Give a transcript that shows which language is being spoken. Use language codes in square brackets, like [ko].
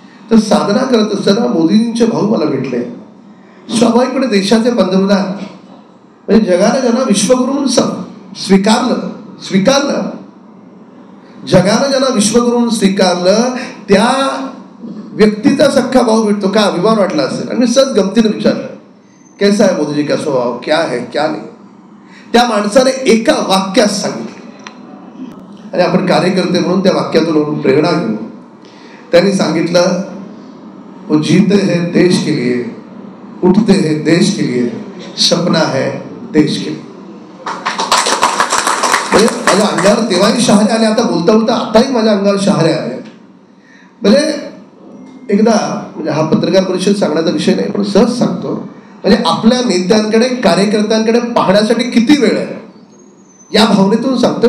[mr] तर साधना करत असताना मोदींचे भाऊ मला भेटले. स्वाभाविकपणे देशाचे पंतप्रधान, म्हणजे जगाने ज्यांना विश्वगुरू म्हणून स्वीकारलं, जगानं ज्यांना विश्वगुरू म्हणून स्वीकारलं, त्या व्यक्तीचा सख्खा भाऊ भेटतो, का अभिमान वाटला असेल. आणि मी सहज गमतीने विचारलं, [hi] कैसा है मोदी जी का स्वभाव, क्या है क्या नहीं. [mr] त्या माणसाने एका वाक्यात सांगितलं, आणि आपण कार्यकर्ते म्हणून त्या वाक्यातून प्रेरणा घेऊ. त्यांनी सांगितलं, [hi] वो जीते हैं देश के लिए, उठते हैं देश के लिए, सपना है देश के लिए. [mr] म्हणजे माझ्या अंगावर तेव्हाही शहारे आले, आता बोलता बोलता आताही माझ्या अंगावर शहारे आले. म्हणजे एकदा, म्हणजे हा पत्रकार परिषद सांगण्याचा विषय नाही, पण सहज सांगतो. म्हणजे आपल्या नेत्यांकडे, कार्यकर्त्यांकडे पाहण्यासाठी किती वेळ आहे या भावनेतून सांगतो.